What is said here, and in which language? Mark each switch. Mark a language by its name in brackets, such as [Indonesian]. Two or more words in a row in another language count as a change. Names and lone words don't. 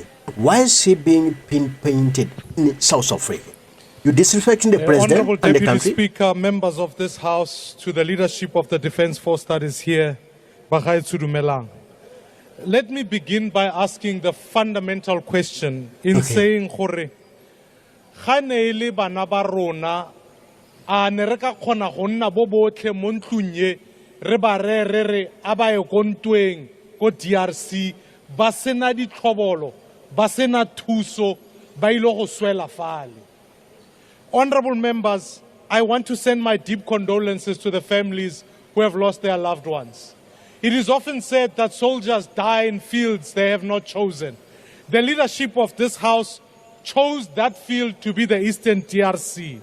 [English] Why is he being painted in South Africa? You disrespecting the president Honourable and the Deputy country? Speaker, members of this House, to the leadership of the Defence Force that is here, [Tswana] Bagaetsho Dumelang. [English] Let me begin by asking the fundamental question in saying, [Tswana] Gore, ga ne le bana ba rona a ne re ka kgona go nna bo botlhe mo ntlong ye re ba re a ba ye ko ntweng ko DRC ba sena ditlhobolo ba sena thuso ba ile go swela fale. [English] Honourable members, I want to send my deep condolences to the families who have lost their loved ones. It is often said that soldiers die in fields they have not chosen. The leadership of this House chose that field to be the Eastern DRC.